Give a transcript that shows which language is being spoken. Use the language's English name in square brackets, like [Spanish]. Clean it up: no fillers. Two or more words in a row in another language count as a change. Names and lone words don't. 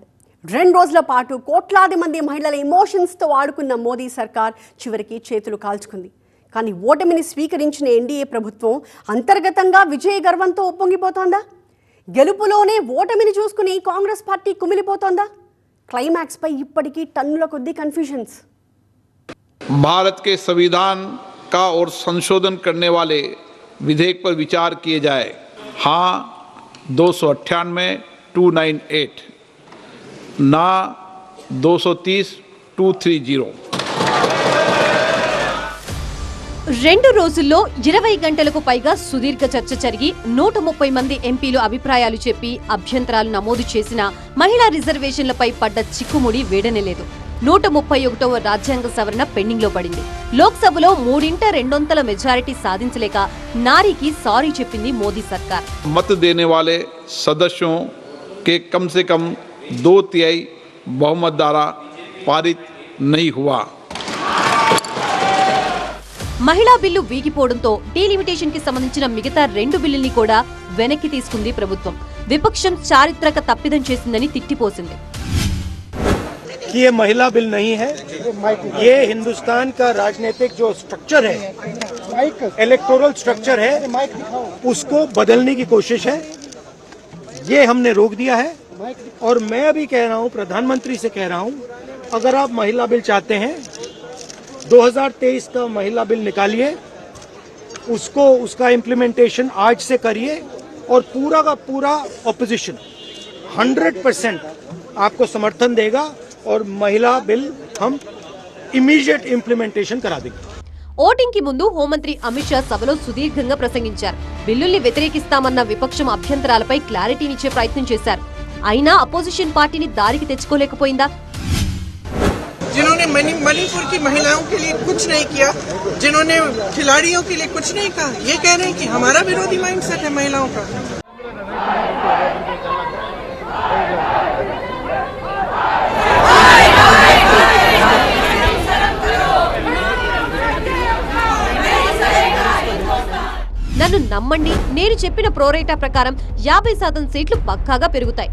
[Telugu] 2 రోజుల పాటు కోట్లాది మంది మహిళల ఎమోషన్స్తో ఆడుకున్న మోదీ సర్కార్ చివరికి చేతులు కాల్చుకుంది. కానీ ఓటమిని స్వీకరించిన ఎన్డీఏ ప్రభుత్వం అంతర్గతంగా విజయ గర్వంతో ఉప్పొంగిపోతోందా? గెలుపులోనే ఓటమిని చూసుకుని కాంగ్రెస్ పార్టీ కుమిలిపోతోందా? క్లైమాక్స్ పై ఇప్పటికీ టన్నుల కొద్దీ కన్ఫ్యూజన్స్. [Hindi] भारत के संविधान का और संशोधन करने वाले विधेयक पर विचार किए जाए। हाँ 298 298, ना 230 230। [Telugu] 2 రోజుల్లో 20 గంటలకు పైగా సుదీర్ఘ చర్చ జరిగి 130 మంది ఎంపీలు అభిప్రాయాలు చెప్పి అభ్యంతరాలు నమోదు చేసిన మహిళా రిజర్వేషన్లపై పడ్డ చిక్కుముడి వేడనేలేదు. 131వ రాజ్యాంగ సవరణ పెండింగ్ లో పడింది. లోక్సభలో 3/2 మెజారిటీ సాధించలేక నారీకి సారీ చెప్పింది మోదీ సర్కార్. [Hindi] मत देने वाले सदस्यों के कम से कम 2/3 बहुमत द्वारा पारित नहीं हुआ. [Telugu] మహిళా బిల్లు వీగిపోవడంతో డీలిమిటేషన్ కి సంబంధించిన మిగతా 2 బిల్లుల్ని కూడా వెనక్కి తీసుకుంది ప్రభుత్వం. విపక్షం చారిత్రక తప్పిదం చేసిందని తిట్టిపోసింది. [Hindi] कि ये महिला बिल नहीं है, ये हिंदुस्तान का राजनीतिक जो स्ट्रक्चर है, [English] electoral structure [Hindi] है, उसको बदलने की कोशिश है. ये हमने रोक दिया है. और मैं अभी कह रहा हूँ, प्रधानमंत्री से कह रहा हूँ, अगर आप महिला बिल चाहते हैं 2023 का महिला बिल निकालिए, उसको उसका इम्प्लीमेंटेशन आज से करिए और पूरा का पूरा ऑपोजिशन 100% आपको समर्थन देगा और महिला बिल हम [English] immediate implementation [Hindi] करा देंगे. [Telugu] ఓటింగ్ కి ముందు హోంమంత్రి అమిత్ షా సభలో సుదీర్ఘంగా ప్రసంగించారు. బిల్లుల్ని వ్యతిరేకిస్తామన్న విపక్షం అభ్యంతరాలపై క్లారిటీనిచ్చే ప్రయత్నం చేశారు. అయినా అపోజిషన్ పార్టీని దారికి తెచ్చుకోలేకపోయిందా? [Hindi] जिन्होंने मणिपुर की महिलाओं के लिए कुछ नहीं किया, जिन्होंने खिलाड़ियों के लिए कुछ नहीं कहा, ये कह रहे हैं कि हमारा विरोधी माइंडसेट है महिलाओं का. [Telugu] నన్ను నమ్మండి, నేను చెప్పిన ప్రోరేటా ప్రకారం 50% సీట్లు పక్కాగా పెరుగుతాయి.